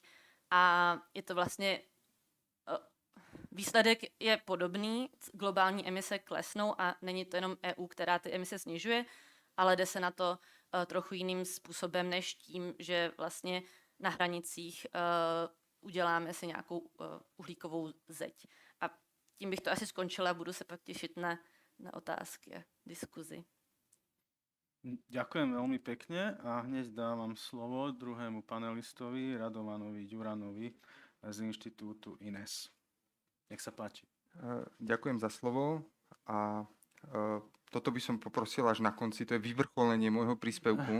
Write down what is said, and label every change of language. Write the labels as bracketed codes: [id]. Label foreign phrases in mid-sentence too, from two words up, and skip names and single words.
[cs] A je to vlastně výsledek je podobný, globální emise klesnou a není to jenom EU, která ty emise snižuje, ale jde se na to trochu jiným způsobem než tím, že vlastně na hranicích uděláme si nějakou uhlíkovou zeď. A tím bych to asi skončila, budu se pak těšit na otázky a diskuzi. [sk] Ďakujem veľmi pekne a hneď dávam slovo druhému panelistovi, Radovanovi Ďuranovi z inštitútu INES. Nech sa páči. Ďakujem za slovo a toto by som poprosil až na konci, to je vyvrcholenie môjho príspevku.